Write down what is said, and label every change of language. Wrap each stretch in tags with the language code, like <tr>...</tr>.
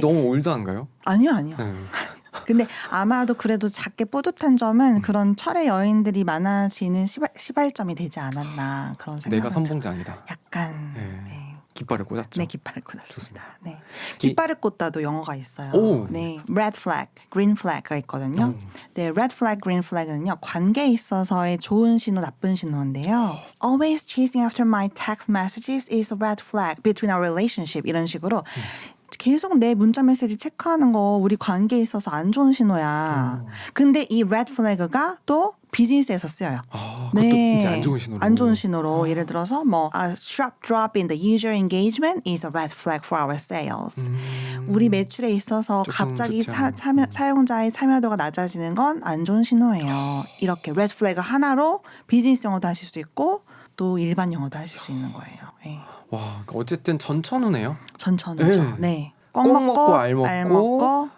<ko>너무 올드한가요? 아니요, 아니요. 네. 근데 아마도 그래도 작게 뿌듯한 점은 그런 철의 여인들이 많아지는 시발점이 되지 않았나 그런 생각. 내가 선봉장이다. 약간 네. 네. 깃발을 꽂았죠. 네, 깃발을 꽂았습니다. 좋습니다. 네. 깃발을 꽂다도 영어가 있어요. 오. 네, red flag, green flag가 있거든요. 네, red flag, green flag는요 관계에 있어서의 좋은 신호, 나쁜 신호인데요.</ko> <en>Always chasing after my text messages is a red flag between our relationship.</en> <ko>이런 식으로 계속 내 문자 메시지 체크하는 거 우리 관계에 있어서 안 좋은 신호야. 근데 이 red flag가 또 비즈니스에서 쓰여요. 그것도 이제 안 좋은 신호로. 안 좋은 신호로 예를 들어서 뭐</ko> <en>a sharp drop in the user engagement is a red flag for our sales.</en> <ko>우리 매출에 있어서 조금 갑자기 좋지 않은. 사용자의 참여도가 낮아지는 건 안 좋은 신호예요. 이렇게 red flag 하나로 비즈니스 영어도 하실 수 있고 또 일반 영어도 하실 수 있는 거예요. 네. 와, 어쨌든 전천후네요. 전천후죠. 네. 네. 꼭 먹고 알 먹고 먹고.</ko>